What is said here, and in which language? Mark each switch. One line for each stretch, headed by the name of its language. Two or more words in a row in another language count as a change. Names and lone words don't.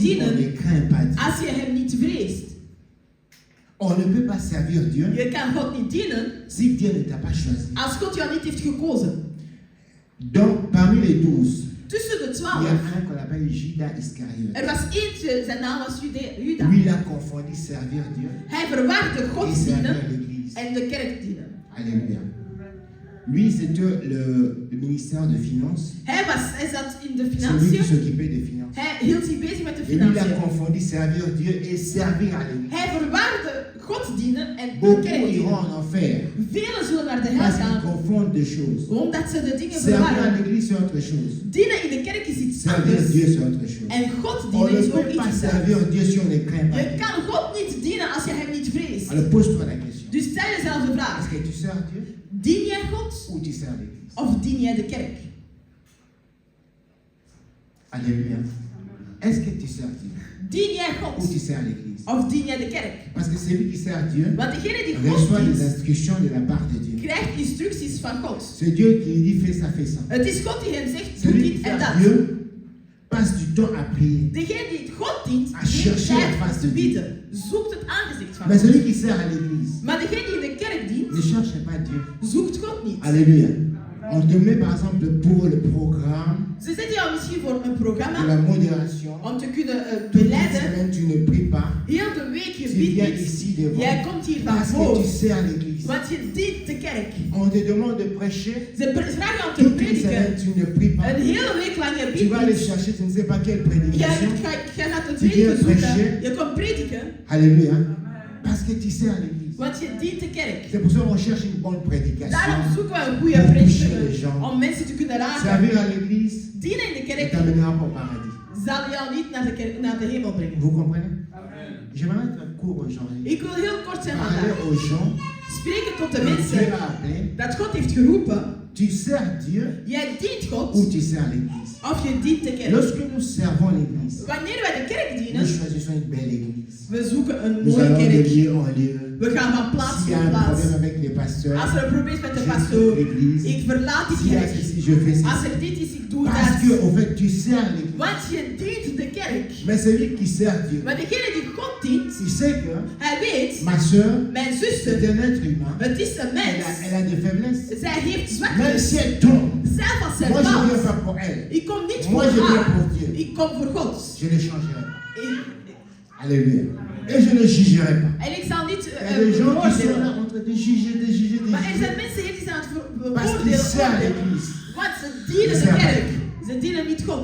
French: si on ne
Dutch: dienen
French: craint pas Dieu.
Dutch: als je hem niet vreest.
French: On ne peut pas servir Dieu
Dutch: Je kan God niet dienen
French: si Dieu ne t'a pas choisi.
Dutch: als God jou niet heeft gekozen.
French: Donc, parmi les 12,
Dutch: Tussen de
French: il y 12, a un qu'on appelle Judas Iscariote.
Dutch: er was eentje, zijn naam was Juda.
French: Lui, il a confondu servir Dieu
Dutch: Hij verwarde
French: et
Dutch: God
French: servir
Dutch: dienen
French: l'Église.
Dutch: en de kerk dienen.
French: Alléluia. Lui, c'était le ministère de Finances.
Dutch: Hij zat in de
French: C'est lui qui
Dutch: financiën.
French: s'occupait des finances.
Dutch: Hij hield zich bezig met de
French: Et lui, il a
Dutch: financiën.
French: confondu servir Dieu et servir à l'Église.
Dutch: Hij verwarde God dienen en de
French: Beaucoup
Dutch: kerk
French: iront
Dutch: dienen.
French: en enfer
Dutch: Velen zullen naar de hel
French: parce qu'ils
Dutch: gaan
French: confondent deux choses.
Dutch: omdat ze de dingen
French: Servir à
Dutch: verwarren.
French: l'Église, c'est autre chose.
Dutch: Dienen in de kerk is iets
French: Servir
Dutch: anders.
French: Dieu, c'est autre chose.
Dutch: En God
French: On
Dutch: dienen
French: ne
Dutch: is ook
French: peut pas
Dutch: iets
French: servir
Dutch: anders.
French: Dieu si on ne craint pas
Dutch: Je
French: Dieu.
Dutch: kan God niet dienen als je hem niet vreest.
French: Alors pose-toi la question.
Dutch: Dus stel jezelf de vraag.
French: Est-ce que tu sers Dieu
Dutch: Dien jij God
French: ou tu sers l'Église?
Dutch: of dien jij de kerk?
French: Alléluia. Est-ce que tu sers Dieu
Dutch: Dien jij
French: ou
Dutch: God
French: tu sers l'Église?
Dutch: of dien jij de kerk?
French: Parce que celui qui sert Dieu
Dutch: Want degene die God
French: reçoit les
Dutch: dient,
French: instructions de la part de Dieu.
Dutch: krijgt instructies van God.
French: C'est Dieu qui lui dit fais ça, fais ça.
Dutch: Het is God die hem zegt, doe
French: Celui qui
Dutch: dit en
French: sert
Dutch: dat.
French: Dieu passe du temps à prier.
Dutch: Degene die God dient,
French: À
Dutch: neemt
French: chercher la
Dutch: tijd
French: face
Dutch: te
French: de Dieu.
Dutch: bieden. Zoekt het aangezicht van
French: Mais
Dutch: God.
French: celui qui sert à l'Église
Dutch: Maar degene die in de kerk dient,
French: ne cherche pas Dieu.
Dutch: zoekt God niet.
French: Alléluia. On te met par exemple pour le programme
Dutch: Ze zetten jou misschien voor een
French: de
Dutch: programma
French: la modération.
Dutch: om te kunnen
French: Toute la
Dutch: beleiden.
French: semaine, tu ne pries pas.
Dutch: Heel de week je
French: Tu
Dutch: bidt
French: viens
Dutch: niet.
French: ici devant
Dutch: Jij komt hier van
French: parce que tu
Dutch: voren.
French: sers l'Église.
Dutch: Want je dient de kerk.
French: On te demande de prêcher.
Dutch: Ze vragen om te
French: Toute une semaine,
Dutch: prediken.
French: tu ne pries pas.
Dutch: Een hele week lang je
French: Tu vas aller
Dutch: bidt niet.
French: chercher, tu ne sais pas quelle
Dutch: Jij
French: prédication.
Dutch: gaat de
French: Tu viens
Dutch: prediken zoeken.
French: prêcher.
Dutch: Je komt prediken,
French: Alléluia. Parce que tu sers l'Église.
Dutch: want je dient de kerk.
French: C'est pour ça qu'on cherche une bonne prédication.
Dutch: Daarom zoeken we een goede
French: Pour toucher les
Dutch: prediker
French: gens.
Dutch: om mensen te kunnen raken.
French: Servir à l'Église
Dutch: Dienen in de
French: ne
Dutch: kerk
French: t'amènera pas au paradis.
Dutch: zal jou niet naar de hemel brengen.
French: Vous comprenez? J'aimerais être court aujourd'hui.
Dutch: Ik wil heel kort zijn
French: Parler
Dutch: vandaag.
French: aux gens
Dutch: Spreken tot de
French: que Dieu
Dutch: mensen
French: a appelés.
Dutch: dat God heeft geroepen.
French: Tu sers Dieu
Dutch: Jij dient
French: ou
Dutch: God
French: tu sers l'Église.
Dutch: of je dient de kerk.
French: Lorsque nous servons l'Église,
Dutch: Wanneer wij de kerk
French: nous
Dutch: dienen,
French: choisissons une belle Église.
Dutch: we zoeken een
French: Nous
Dutch: mooie
French: allons de
Dutch: kerk.
French: lieu en lieu.
Dutch: We gaan van plaats
French: S'il y a
Dutch: tot
French: un
Dutch: plaats.
French: problème avec les pasteurs,
Dutch: Als er een probleem is met de
French: je
Dutch: pastoor,
French: quitte l'église.
Dutch: ik verlaat die
French: S'il y a
Dutch: kerk.
French: ceci, je fais
Dutch: Als
French: ceci.
Dutch: er dit is, ik doe
French: Parce que,
Dutch: dat.
French: au fait, tu sers l'Église.
Dutch: Want je dient de kerk.
French: Mais celui qui sert Dieu,
Dutch: Maar degene die God dient,
French: il sait que
Dutch: hij weet,
French: ma soeur,
Dutch: mijn
French: c'est
Dutch: zuster,
French: un être humain.
Dutch: het is een mens.
French: Elle a des faiblesses.
Dutch: Zij heeft
French: Même
Dutch: zwaktes.
French: si elle tombe,
Dutch: Zelf als zij
French: moi je ne viens
Dutch: valt.
French: pas pour elle.
Dutch: Ik kom niet
French: Moi,
Dutch: voor
French: je viens
Dutch: haar.
French: pour Dieu.
Dutch: Ik kom voor God.
French: Je ne changerai pas.
Dutch: Ik-
French: Alléluia. Et je ne jugerai pas.
Dutch: En ik zal niet
French: Il y a des gens qui sont là
Dutch: beoordelen.
French: en train de juger, de juger, de
Dutch: Maar er
French: juger.
Dutch: zijn mensen hier die zijn aan het
French: Parce qu'ils servent
Dutch: beoordelen.
French: l'Église.
Dutch: Want ze dienen de kerk. Ze dienen niet God.